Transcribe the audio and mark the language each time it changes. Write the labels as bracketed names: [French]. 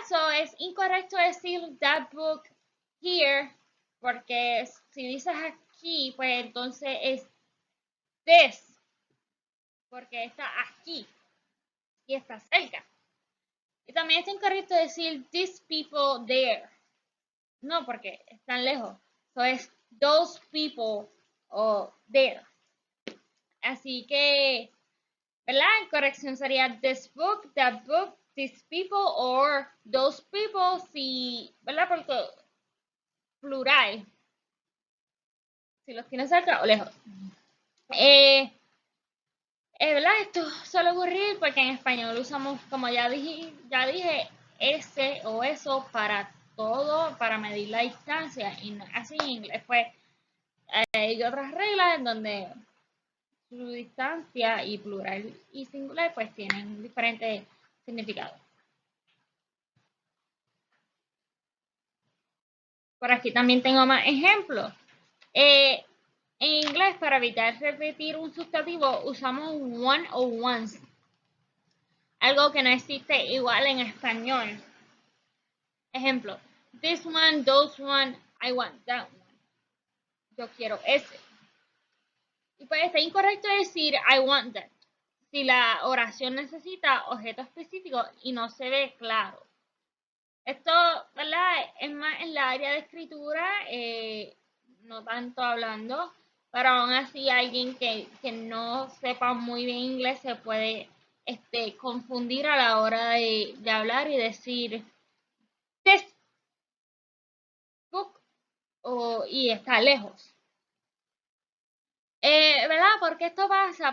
[Spanish] So es incorrecto decir [English] that book here, [Spanish] porque si dices aquí, pues entonces es this, porque está aquí y está cerca. Y también es incorrecto decir [English] these people there. [Spanish] No, porque están lejos. So es [English] those people there. [Spanish] Así que, ¿verdad? Corrección sería [English] this book, that book, these people or those people, [Spanish] si, ¿verdad? Porque plural. Si los tienes cerca o lejos. ¿Verdad? Esto suele ocurrir porque en español usamos, como ya dije, ese o eso para todo, para medir la distancia. Y así en inglés, pues hay otras reglas en donde su distancia y plural y singular pues tienen diferentes significados. Por aquí también tengo más ejemplos. En inglés, para evitar repetir un sustantivo, usamos one o ones. Algo que no existe igual en español. Ejemplo, [English] this one, those one, I want that one. [Spanish] Yo quiero ese. Y pues está incorrecto decir [English] I want that [Spanish] si la oración necesita objeto específico y no se ve claro. Esto, ¿verdad? Es más en la área de escritura, no tanto hablando, pero aún así alguien que no sepa muy bien inglés se puede confundir a la hora de hablar y decir [English] this book [Spanish] y está lejos. ¿Verdad? ¿Por qué esto pasa?